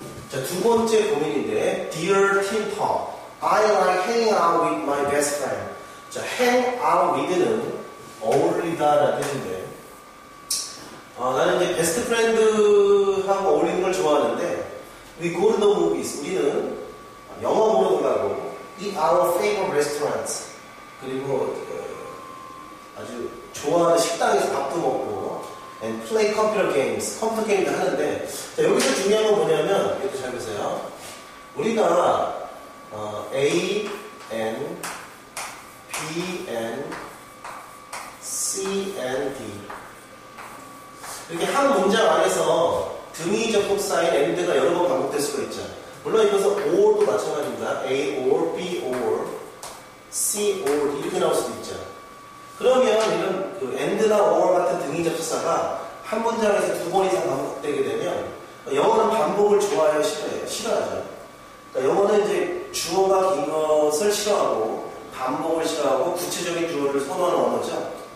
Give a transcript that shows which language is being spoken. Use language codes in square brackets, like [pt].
[ko] 자, 두 번째 고민인데 [en] Dear Tim Tom, I like hanging out with my best friend. [ko] 자, hang out with는 어울리다 라는 뜻인데 나는 이제 베스트 프렌드하고 어울리는 걸 좋아하는데 [en] we go to the movies. [ko] 우리는 영화 보러 가고 [en] eat our favorite restaurants. [ko] 그리고 아주 좋아하는 식당에서 밥도 먹고 [en] and play computer games. [ko] 컴퓨터 게임도 하는데 자, 여기서 중요한 건 뭐냐면 이렇게 잘 보세요. 우리가 A, N, B, N, C, N, D 이렇게 한 문장 안에서 등위 접속사인 and가 여러 번 반복될 수가 있죠. 물론 이것은 or도 마찬가지입니다. A, or, B, or, C, or 이렇게 나올 수도 있죠. 그러면 이런 그 and나 or 같은 등위 접속사가 한 문장에서 두 번 이상 반복되게 되면 영어는 반복을 좋아해요, 싫어해요? 싫어하죠. 그러니까 영어는 이제 주어가 긴 것을 싫어하고 반복을 싫어하고 구체적인 주어를 선호하는 언어죠.